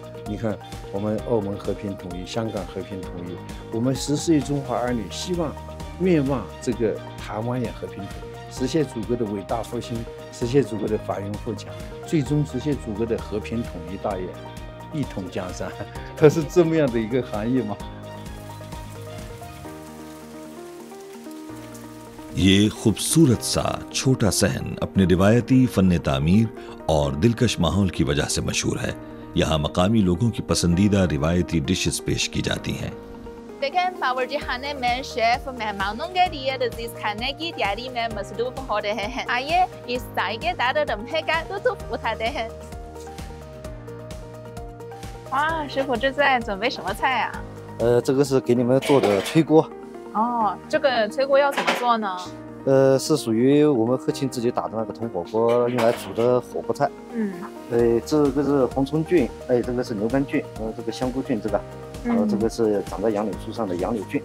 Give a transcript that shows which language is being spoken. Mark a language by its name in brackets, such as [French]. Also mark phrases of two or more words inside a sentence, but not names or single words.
[Chinese] 你看我们澳门和平统一，香港和平统一，我们14亿中华儿女希望、愿望这个台湾也和平统一，实现祖国的伟大复兴，实现祖国的繁荣富强，最终实现祖国的和平统一大业，一统江山，它是这么样的一个含义嘛。 [Urdu] یہ خوبصورت سا چھوٹا صحن اپنے روایتی فن تعمیر اور دلکش ماحول کی وجہ سے مشہور ہے. یہاں مقامی لوگوں کی پسندیدہ روایتی ڈشز پیش کی جاتی ہیں. لیکن باورچی خانے میں شیف مہمانوں کے لیے لذیذ کھانے کی تیاری میں مصروف ہو رہے ہیں. آئیے اس ذائقہ دار لمحے کا لطف اٹھاتے ہیں. [Chinese] 哇，师傅这在准备什么菜啊？这个是给你们做的炊锅。哦，这个炊锅要怎么做呢？是属于我们鹤庆自己打的那个铜火锅用来煮的火锅菜。这个是红葱菌，这个是牛肝菌，这个香菇菌，这个，这个是长在杨柳树上的杨柳菌。